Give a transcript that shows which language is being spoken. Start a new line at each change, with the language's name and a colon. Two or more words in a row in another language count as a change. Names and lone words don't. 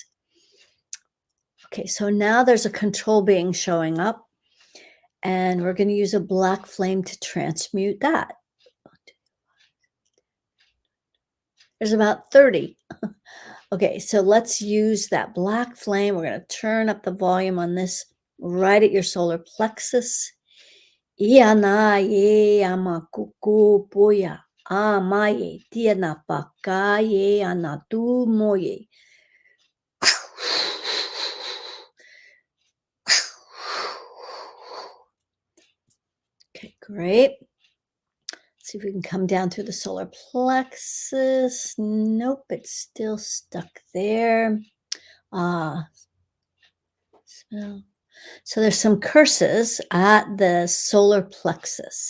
English: Okay, so now there's a control being showing up, and we're going to use a black flame to transmute that. There's about 30. Okay, so let's use that black flame. We're going to turn up the volume on this right at your solar plexus. Iana ye amakuku poya amaye tiana paka ye anatu moye. Okay, great. See if we can come down through the solar plexus. Nope, it's still stuck there. So there's some curses at the solar plexus.